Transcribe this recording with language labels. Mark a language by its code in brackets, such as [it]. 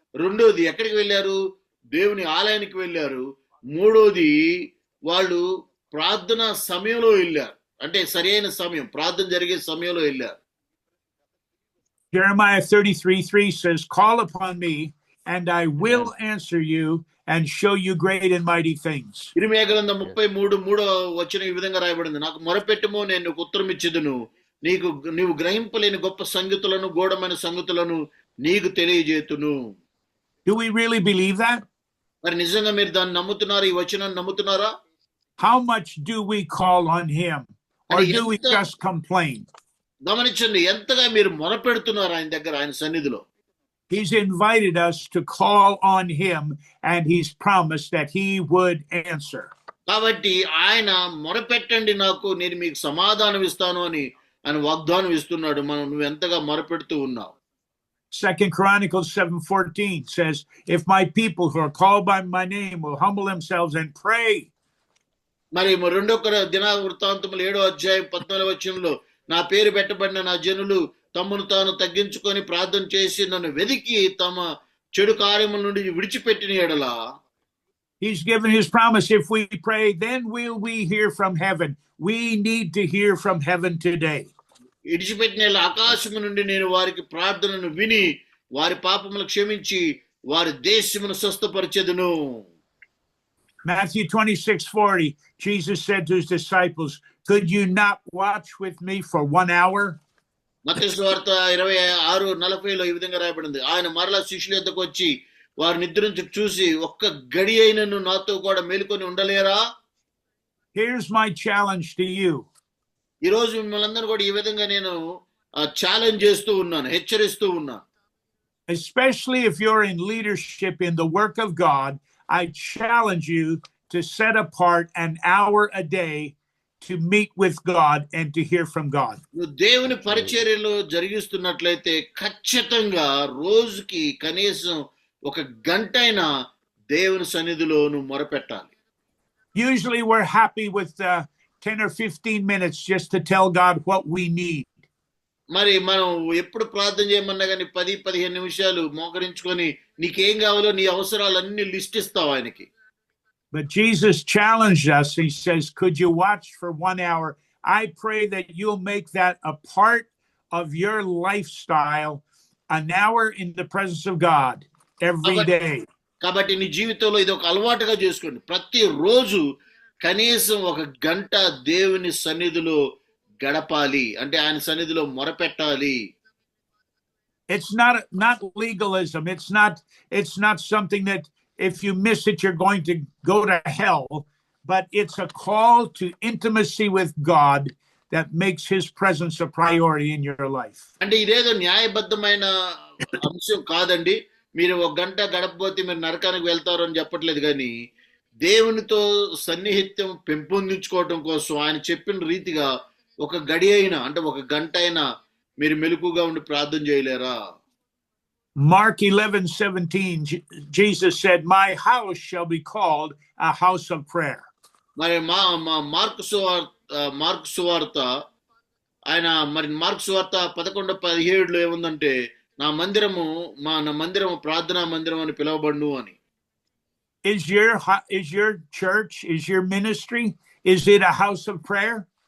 [te] రెండోది ఎక్కడికి వెళ్ళారు? దేవుని ఆలయానికి వెళ్ళారు. మూడోది వాళ్ళు ప్రార్థన సమయంలో వెళ్ళారు, అంటే సరైన సమయం, ప్రార్థన జరిగే సమయంలో వెళ్ళారు. [en] Jeremiah 33:3 says, "Call upon me, and I will answer you and show you great and mighty things." [te] ఇర్మీయా గ్రంథం 33:3 ఈ విధంగా రాయబడింది, నాకు మొరపెట్టుము, నేను నీకు ఉత్తరం ఇచ్చేదను, నీవు గ్రహింపలేని గొప్ప సంగతులను, గూఢమైన సంగతులను నీకు తెలియజేతును. [en] Do we really believe that? [te] మరి నిజంగా మీరు దాన్ని నమ్ముతున్నారా? ఈ వచనాన్ని నమ్ముతున్నారా? [en] How much do we call on him, or do we just complain? [te] గమనించండి, ఎంతగా మీరు మొరపెడుతున్నారు ఆయన దగ్గర, ఆయన సన్నిధిలో. [en] He's invited us to call on him, and he's promised that he would answer. [te] కాబట్టి ఆయన మొరపెట్టండి, నాకు నేను మీకు సమాధానం ఇస్తాను అని ఆయన వాగ్దానం ఇస్తున్నాడు. నువ్వు ఎంతగా మొరపెడుతూ ఉన్నావు. [en] 2 Chronicles 7:14 says, "If my people who are called by my name will humble themselves and pray." [te] మరి 2 దినవృత్తాంతములు 7:14 నా పేరు పెట్టబడిన నా జనులు తమను తాను తగ్గించుకొని ప్రార్థన చేసి నన్ను వెదికి తమ చెడు కార్యముల నుండి విడిచిపెట్టిన యెడల, [en] He's given his promise. If we pray, then will we hear from heaven. We need to hear from heaven today. [te] విడిచిపెట్టిన యెడల ఆకాశము నుండి నేను వారికి ప్రార్థనను విని వారి పాపములు క్షమించి వారి దేశమును స్వస్థపరిచెదను. [en] Matthew 26:40, Jesus said to his disciples, "Could you not watch with me for 1 hour?" [te] మత్తయి సువార్త 26:40 ఈ విధంగా రాయబడింది, ఆయన మరలా శిష్యుల యొద్దకు వచ్చి వారు నిద్రించి చూసి, ఒక్క గడి అయినను నాతో కూడా మేలుకొని ఉండలేరా? [en] Here's my challenge to you. [te] ఈ రోజు మిమ్మల్ని అందరూ కూడా ఈ విధంగా నేను ఛాలెంజ్ చేస్తూ ఉన్నాను, హెచ్చరిస్తూ ఉన్నాను. [en] Especially if you're in leadership in the work of God, I challenge you to set apart an hour a day to meet with God and to hear from God. [te] నువ్వు దేవుని పరిచర్యలో జరిగిస్తున్నట్లయితే ఖచ్చితంగా రోజుకి కనీసం 1 గంటైనా దేవుని సన్నిధిలో నువ్వు మొరపెట్టాలి. [en] Usually we're happy with 10 or 15 minutes just to tell God what we need. [te] మరి మనం ఎప్పుడు ప్రార్థన చేయమన్నా కానీ 10-15 నిమిషాలు మోకరించుకొని నీకేం కావాలో నీ అవసరాలన్నీ లిస్ట్ ఇస్తావు ఆయనకి. [en] But Jesus challenged us. He says, "Could you watch for 1 hour?" I pray that you'll make that a part of your lifestyle, an hour in the presence of God every day. [te] కాబట్టి నీ జీవితంలో ఇది ఒక అలవాటుగా చేసుకోండి. ప్రతిరోజు కనీసం 1 గంట దేవుని సన్నిధిలో గడపాలి, అంటే ఆయన సన్నిధిలో మొరపెట్టాలి. [en] It's not legalism. It's not something that if you miss it you're going to go to hell, but it's a call to intimacy with God that makes his presence a priority in your life. [te] అంటే ఇదేదో న్యాయబద్ధమైన అంశం కాదండి. మీరు 1 గంట గడపపోతే మీరు నరకానికి వెళ్తారు అని చెప్పట్లేదు, కానీ దేవునితో సన్నిహిత్యం పెంపొందించుకోవటం కోసం ఆయన చెప్పిన రీతిగా 1 గడి అయినా, అంటే 1 గంట అయినా మీరు మెలకుగా ఉండి ప్రార్థన చేయలేరా? [en] Mark 11:17, Jesus said, "My house shall be called a house of prayer." [te] మరి మార్కు సువార్త ఆయన మరి మార్కు సువార్త 11:17 ఏముందంటే, నా మందిరము ప్రార్థనా మందిరం అని పిలువబడును అని. [en] Is your church, is your ministry, is it a house of prayer?